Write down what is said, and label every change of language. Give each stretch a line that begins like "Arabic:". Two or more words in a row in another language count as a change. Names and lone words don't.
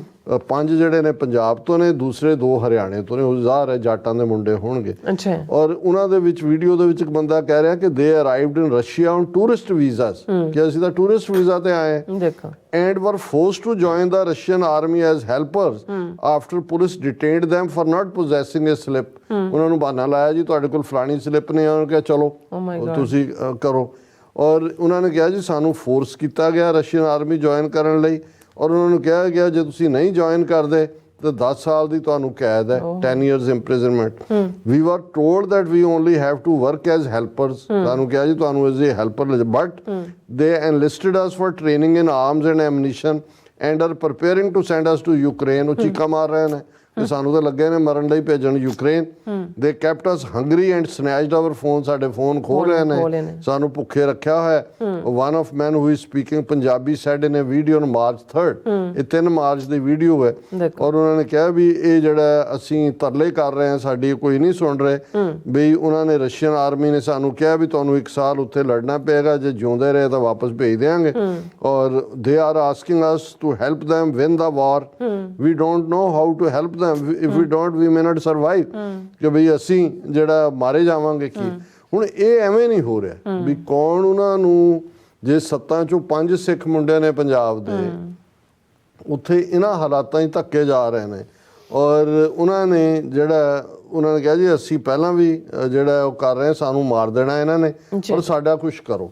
Punjabi: 5 ਜਿਹੜੇ ਨੇ ਪੰਜਾਬ ਤੋਂ ਨੇ, ਦੂਸਰੇ 2 ਹਰਿਆਣੇ ਤੋਂ ਨੇ। ਉਹ ਜ਼ਾਹਰ ਹੈ ਜਾਟਾਂ ਦੇ ਮੁੰਡੇ ਹੋਣਗੇ। ਔਰ ਉਹਨਾਂ ਦੇ ਵਿੱਚ ਵੀਡੀਓ ਦੇ ਵਿੱਚ ਇੱਕ ਬੰਦਾ ਕਹਿ ਰਿਹਾ ਕਿ
English: they arrived in Russia on tourist visas,
Punjabi: ਕਿ ਅਸੀਂ ਤਾਂ ਟੂਰਿਸਟ ਵੀਜ਼ਾ ਤੇ ਆਏ ਹਾਂ,
English: and were forced to join the Russian army as helpers after police detained them for not possessing a slip।
Punjabi: ਉਹਨਾਂ ਨੂੰ ਬਹਾਨਾ ਲਾਇਆ ਜੀ ਤੁਹਾਡੇ ਕੋਲ ਫਲਾਣੀ ਸਲਿੱਪ ਨੇ, ਉਹਨਾਂ ਨੇ ਕਿਹਾ ਚਲੋ ਤੁਸੀਂ ਕਰੋ। ਔਰ ਉਹਨਾਂ ਨੇ ਕਿਹਾ ਜੀ ਸਾਨੂੰ ਫੋਰਸ ਕੀਤਾ ਗਿਆ ਰਸ਼ੀਅਨ ਆਰਮੀ ਜੁਆਇਨ ਕਰਨ ਲਈ, ਔਰ ਉਹਨਾਂ ਨੂੰ ਕਿਹਾ ਗਿਆ ਜੇ ਤੁਸੀਂ ਨਹੀਂ ਜੁਆਇਨ ਕਰਦੇ ਤਾਂ 10 ਸਾਲ ਦੀ ਤੁਹਾਨੂੰ ਕੈਦ ਹੈ,
English: 10 years imprisonment। we were told that we only have to work as helpers।
Punjabi: ਸਾਨੂੰ ਕਿਹਾ ਜੀ ਤੁਹਾਨੂੰ
English: as a helper, but they enlisted us for training in arms and ammunition and are preparing to send us to Ukraine।
Punjabi: ਉਹ ਚੀਕਾ ਮਾਰ ਰਹੇ ਨੇ ਤੇ ਸਾਨੂੰ ਤਾਂ ਲੱਗੇ ਨੇ ਮਰਨ ਲਈ ਭੇਜਣ ਯੂਕਰੇਨ।
English: they kept us hungry and snatched our phone।
Punjabi: ਸਾਡੇ ਫੋਨ ਖੋਹ ਰਹੇ ਨੇ, ਸਾਨੂੰ ਭੁੱਖੇ ਰੱਖਿਆ ਹੋਇਆ।
English: one of men who is speaking Punjabi said in a video on March 3rd,
Punjabi: ਇਹ 3 ਮਾਰਚ ਦੀ ਵੀਡੀਓ ਹੈ, ਔਰ ਉਹਨਾਂ ਨੇ ਕਿਹਾ ਵੀ ਇਹ ਜਿਹੜਾ ਅਸੀਂ ਤਰਲੇ ਕਰ ਰਹੇ ਹਾਂ ਸਾਡੀ ਕੋਈ ਨਹੀਂ ਸੁਣ ਰਹੇ ਵੀ ਉਹਨਾਂ ਨੇ ਰਸ਼ੀਅਨ ਆਰਮੀ ਨੇ ਸਾਨੂੰ ਕਿਹਾ ਵੀ ਤੁਹਾਨੂੰ 1 ਸਾਲ ਉੱਥੇ ਲੜਨਾ ਪਏਗਾ, ਜੇ ਜਿਉਂਦੇ ਰਹੇ ਤਾਂ ਵਾਪਸ ਭੇਜ ਦੇਵਾਂਗੇ।
English: ਔਰ they are asking us to help them win the war। we don't know how to help them if we don't we may not survive।
Punjabi: ਕਿ ਬਈ ਅਸੀਂ ਜਿਹੜਾ ਮਾਰੇ ਜਾਵਾਂਗੇ ਕੀ। ਹੁਣ ਇਹ ਐਵੇਂ ਨਹੀਂ ਹੋ ਰਿਹਾ ਵੀ ਕੌਣ ਉਹਨਾਂ ਨੂੰ, ਜੇ 7 ਚੋਂ 5 ਸਿੱਖ ਮੁੰਡੇ ਨੇ ਪੰਜਾਬ ਦੇ, ਉੱਥੇ ਇਹਨਾਂ ਹਾਲਾਤਾਂ 'ਚ ਧੱਕੇ ਜਾ ਰਹੇ ਨੇ। ਔਰ ਉਹਨਾਂ ਨੇ ਉਹਨਾਂ ਨੇ ਕਿਹਾ ਜੀ ਅਸੀਂ ਪਹਿਲਾਂ ਵੀ ਜਿਹੜਾ ਉਹ ਕਰ ਰਹੇ ਸਾਨੂੰ ਮਾਰ ਦੇਣਾ ਇਹਨਾਂ ਨੇ, ਔਰ ਸਾਡਾ ਕੁਛ ਕਰੋ।